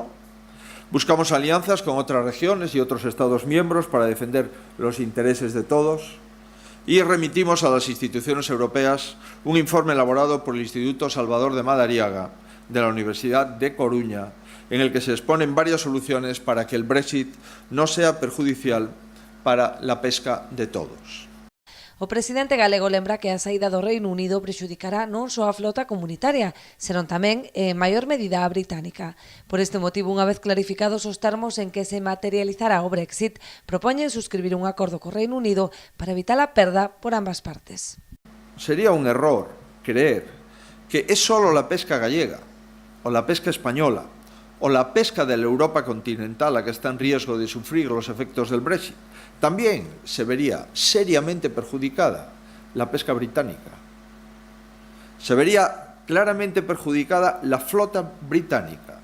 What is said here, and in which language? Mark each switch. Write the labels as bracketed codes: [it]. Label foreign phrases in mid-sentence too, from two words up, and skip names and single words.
[es] Buscamos alianzas con otras regiones y otros Estados miembros para defender los intereses de todos. Y remitimos a las instituciones europeas un informe elaborado por el Instituto Salvador de Madariaga de la Universidad de Coruña, en el que se exponen varias soluciones para que el Brexit no sea perjudicial para la pesca de todos. [gl] O presidente galego lembra que a saída do Reino Unido prexudicará non só a flota comunitaria, senón tamén, en maior medida, a británica. Por este motivo, unha vez clarificados os termos en que se materializará o Brexit, propoñen suscribir un acordo co Reino Unido para evitar a perda por ambas partes. [es] Sería un error creer que es solo la pesca gallega, o la pesca española, o la pesca de la Europa continental la que está en riesgo de sufrir los efectos del Brexit. También se vería seriamente perjudicada la pesca británica. Se vería claramente perjudicada la flota británica.